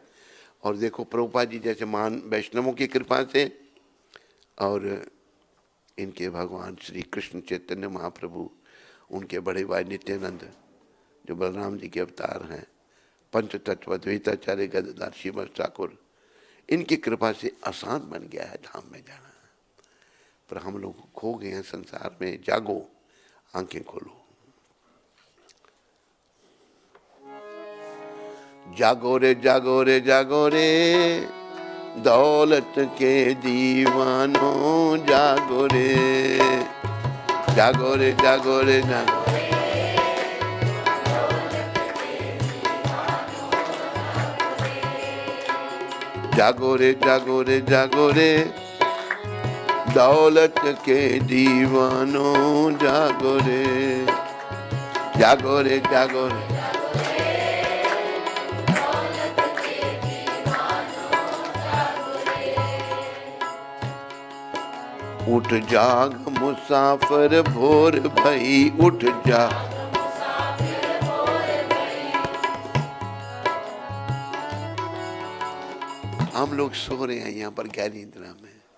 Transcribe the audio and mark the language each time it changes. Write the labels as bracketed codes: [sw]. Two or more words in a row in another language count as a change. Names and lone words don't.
[hi] और देखो प्रभुपाद जी जैसे महान वैष्णवों की कृपा से, और इनके भगवान श्री कृष्ण चैतन्य महाप्रभु, उनके बड़े भाई नित्यानंद जो बलराम जी के अवतार हैं, पंच तत्व द्वैताचार्य गदाधर श्रीमद ठाकुर, इनकी कृपा से आसान बन गया है धाम में जाना। पर हम लोग खो गए हैं संसार में। जागो, आंखें खोलो। जागो रे जागो रे जागो रे, दौलत के दीवानों जागो रे। जागो रे जागो रे जागो। जागो रे जागो रे जागो रे, दौलत के दीवानों जागो रे। जागो रे जागो रे। उठ जाग मुसाफिर भोर भई, उठ जाग। हम लोग सो रहे हैं यहाँ पर गहरी निद्रा में।